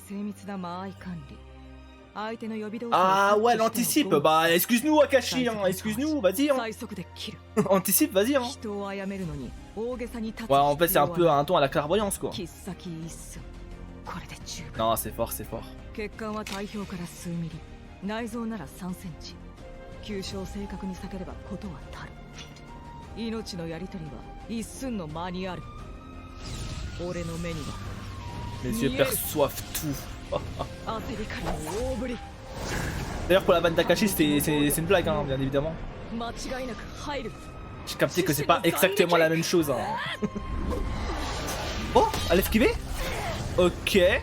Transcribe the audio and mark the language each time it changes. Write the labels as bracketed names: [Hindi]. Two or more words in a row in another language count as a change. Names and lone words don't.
[French] Ah ouais, elle anticipe. Bah excuse-nous Akashi, hein. Excuse-nous, vas-y. Hein. Anticipe, vas-y. Hein. Ouais, en fait c'est un peu un ton à la clairvoyance quoi. Non, c'est fort, c'est fort. [Japanese] 命のやり取りは一寸の間にある。俺の目には [French] Les yeux perçoivent tout. D'ailleurs pour la vanne d'Akashi c'est une blague hein, bien évidemment. J'ai capté que c'est pas exactement la même chose hein. Oh, elle a esquivé. Ok.